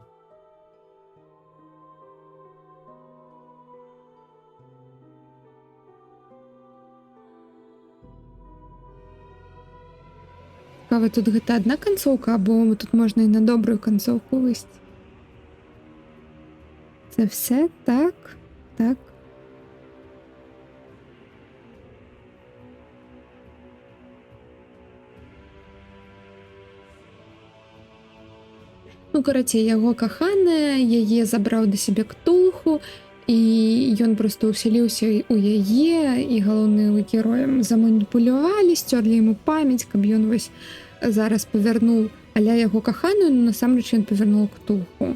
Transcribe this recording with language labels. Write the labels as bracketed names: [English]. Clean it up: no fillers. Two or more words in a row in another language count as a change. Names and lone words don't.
[Belarusian] Цікава, тут гэта адна канцоўка, або тут можна і на добрую канцоўку выйсці. [Ukrainian] Це все? Так, так. [Belarusian] Ну, карацей, яго каханая, яе забраў да сябе ктулху, і ён проста ўсяліўся у яе, і галоўным героем заманіпулявалі, сцёрлі яму памяць, каб ён вось зараз павярнуў аля яго каханую, но насамрэч ён павярнуў ктулху.